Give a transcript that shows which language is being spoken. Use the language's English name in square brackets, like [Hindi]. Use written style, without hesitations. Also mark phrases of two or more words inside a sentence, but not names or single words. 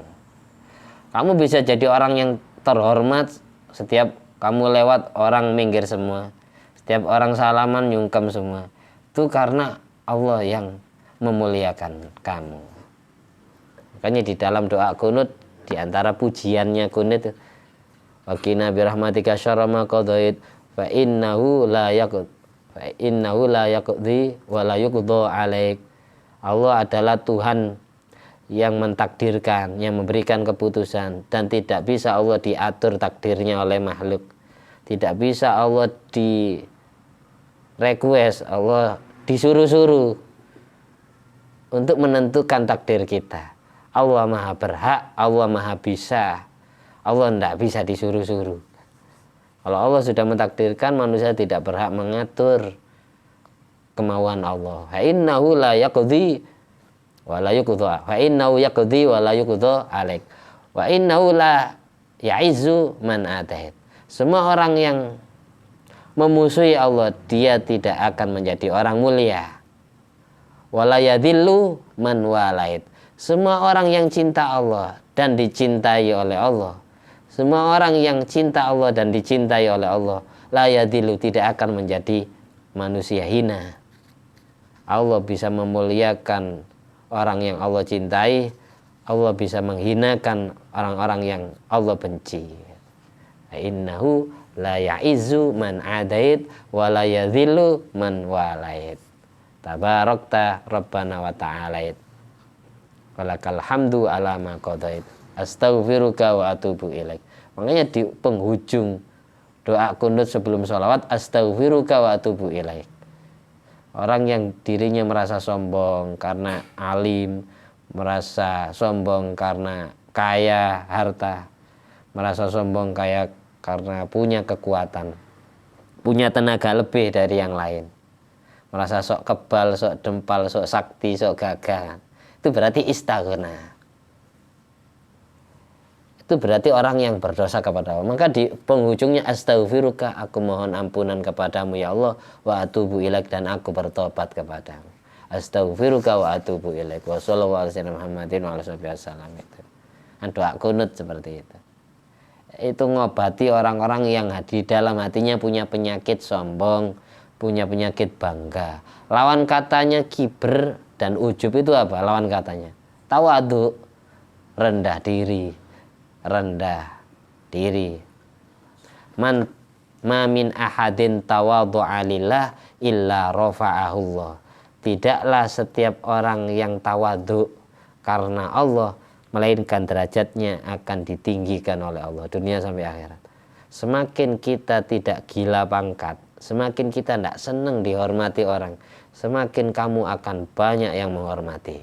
[Indonesian] Kamu bisa jadi orang yang terhormat, setiap kamu lewat orang minggir semua, setiap orang salaman nyungkem semua. Itu karena Allah yang memuliakan kamu. Makanya di dalam doa kunut, di antara pujiannya kunut, [Arabic] وقنا برحمتك شر ما قضيت فإنه لا يقضي ولا يقضى عليك. [Indonesian] Allah adalah Tuhan yang mentakdirkan, yang memberikan keputusan, dan tidak bisa Allah diatur takdirnya oleh makhluk. Tidak bisa Allah di request, Allah disuruh-suruh untuk menentukan takdir kita. Allah maha berhak, Allah maha bisa, Allah tidak bisa disuruh-suruh. Kalau Allah sudah mentakdirkan, manusia tidak berhak mengatur kemauan Allah. [Arabic] فإنه لا يقضي ولا يقضى. فإنه يقضي ولا يقضى عليك وإنه لا يعز من آتيت. [Indonesian] Semua orang yang memusuhi Allah, dia tidak akan menjadi orang mulia. [Arabic] ولا يذل من واليت. [Indonesian] Semua orang yang cinta Allah dan dicintai oleh Allah, semua orang yang cinta Allah dan dicintai oleh Allah, [Arabic] لا يذل, [Indonesian] tidak akan menjadi manusia hina. Allah bisa memuliakan orang yang Allah cintai, Allah bisa menghinakan orang-orang yang Allah benci. [Arabic] إنه لا يعز من عاديت ولا يذل من واليت. تباركت ربنا وتعاليت ولك الحمد على ما قضيت. أستغفرك وأتوب إليك. [Indonesian] Makanya di penghujung doa kunut sebelum sholawat, [Arabic] أستغفرك وأتوب إليك. [Indonesian] Orang yang dirinya merasa sombong karena alim, merasa sombong karena kaya harta, merasa sombong karena punya kekuatan, punya tenaga lebih dari yang lain, merasa sok kebal, sok dempal, sok sakti, sok gagah, itu berarti istaghna. Itu berarti orang yang berdosa kepada Allah. Maka di penghujungnya astaghfiruka, aku mohon ampunan kepadamu [Arabic] يا الله, وأتوب إليك, [Indonesian] dan aku bertobat kepadamu. [Arabic] أستغفرك وأتوب إليك وصلى الله عليه محمد وآله وسلم. [Indonesian] Itu doa kunut seperti itu. Itu ngobati orang-orang yang di dalam hatinya punya penyakit sombong, punya penyakit bangga. Lawan katanya kiber dan ujub itu apa? Lawan katanya tawadu, rendah diri. [Arabic] ما من أحد تواضع لله إلا رفعه الله. [Indonesian] Tidaklah setiap orang yang tawadhu karena Allah, melainkan derajatnya akan ditinggikan oleh Allah dunia sampai akhirat. Semakin kita tidak gila pangkat, semakin kita tidak senang dihormati orang, semakin kamu akan banyak yang menghormati.